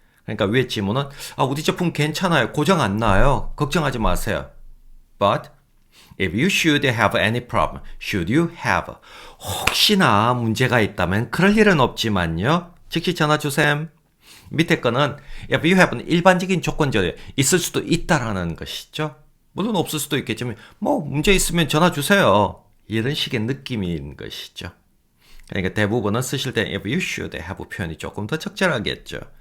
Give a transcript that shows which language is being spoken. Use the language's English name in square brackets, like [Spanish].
[Korean] 그러니까 위에 지문은 우리 제품 괜찮아요. 고장 안 나요. 걱정하지 마세요. [English] But if you should have any problem, should you have [Korean] 혹시나 문제가 있다면 그럴 일은 없지만요. 즉시 전화 주셈. 밑에 거는 [English] if you have [Korean] 는 일반적인 조건절이에요. 있을 수도 있다라는 것이죠. 물론 없을 수도 있겠지만 문제 있으면 전화 주세요. 이런 식의 느낌인 것이죠. 그러니까 대부분은 쓰실 때 [English] if you should have [Korean] 표현이 조금 더 적절하겠죠.